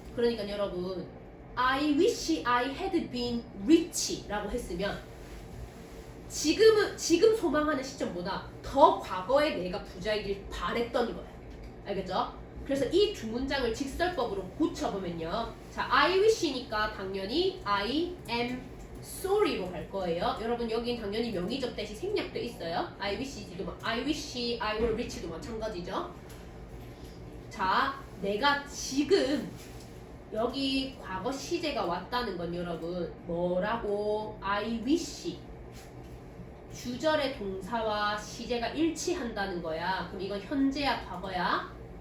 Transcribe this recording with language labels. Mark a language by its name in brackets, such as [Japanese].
[Korean] 그러니까 여러분 I wish I had been rich 라고 했으면 지금 소망하는 시점보다 더 과거에 내가 부자이길 바랬던 거예요. 알겠죠? 그래서 이 두 문장을 직설법으로 고쳐보면요. 자, I wish니까 당연히 I am sorry 로 갈 거예요. 여러분 여긴 당연히 명의적 대시 생략돼 있어요. [English] I wish I were rich도 마찬가지죠. [Korean] 자, 내가 지금 여기 과거 시제가 왔다는 건 여러분 뭐라고? I wish 주절의 동사와 시제가 일치한다는 거야. 그럼 이건 현재야 과거야?